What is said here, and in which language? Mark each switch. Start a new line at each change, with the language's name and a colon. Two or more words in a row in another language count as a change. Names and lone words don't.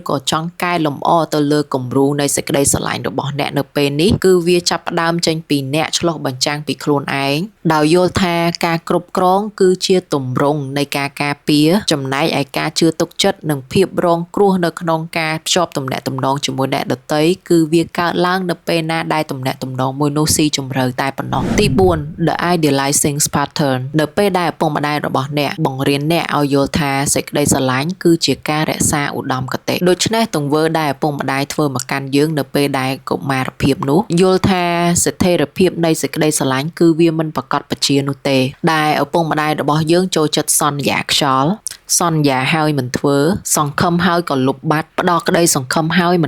Khmer: ក៏ចង់កែលម្អទៅលើគំរូនៃសេចក្តីស្រឡាញ់របស់អ្នកនៅពេលនេះគឺវាចាប់ផ្ដើមចេញពីអ្នកឆ្លុះបញ្ចាំងពីខ្លួនឯងដោយយល់ថាការ គ្រប់គ្រងគឺជាទម្រង់នៃការការពារចំណែកឯការជឿទុកចិត្តនិងភាពរងគ្រោះនៅក្នុងការភ្ជាប់ទំនាក់ទំនងជាមួយអ្នកដទៃគឺវាកើតឡើងនៅពេលណាដែលទំនាក់ទំនងមួយនោះស៊ីជម្រៅតែប៉ុណ្ណោះទី4
English: The idealizing pattern
Khmer: នៅពេលដែលឪពុកម្ដាយរបស់អ្នកបង្រៀនអ្នកឲ្យយល់ថាសេចក្តីស្រឡាញ់គឺជាការរក្សាឧត្តមគតិដូច្នេះទង្វើដែលឪពុកម្ដាយធ្វើមកកាន់យើងនៅពេលដែលកុមារភាពនោះយល់ថាស្ថិរភាពនៃសេចក្តីស្រឡាញ់គឺ វាមិនប្រកបប្រជានោះទេដែលឪពុកម្ដាយរបស់យើងចូលចិត្តសន្យាខ្យល់សន្យាហើយមិនធ្វើសង្ឃឹមហើយក៏លុបបាត់ផ្ដោតក្តីសង្ឃឹមហើយមិន